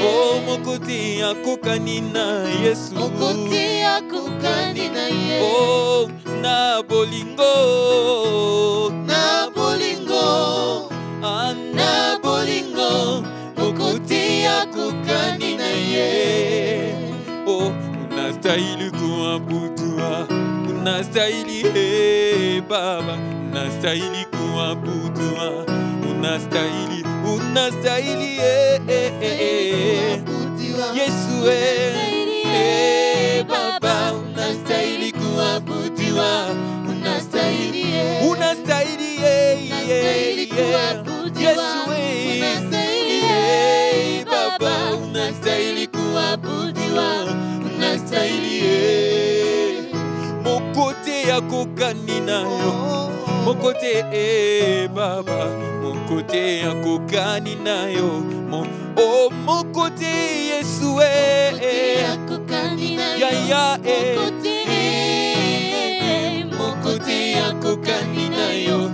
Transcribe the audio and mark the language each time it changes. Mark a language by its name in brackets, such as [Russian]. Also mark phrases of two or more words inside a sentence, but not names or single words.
[Lingala] Oh, mokoti akokani na Yesu. Mokoti akokani na yeye. Oh, na bolingo. Na bolingo. Na bolingo. Mokoti akokani na yeye. [Swahili] Oh, unastahili kuabudiwa. Unastahili Baba. Unastahili kuabudiwa. Unastahili Yesu Baba, unastahili kuabudiwa. Unastahili Yesu Baba, unastahili kuabudiwa. [Lingala] Unastahili mokote yako kani nayo. Mokote Baba, mokote yako kani nayo. Oh, mokote Yesu ya ya mokote yako kani nayo.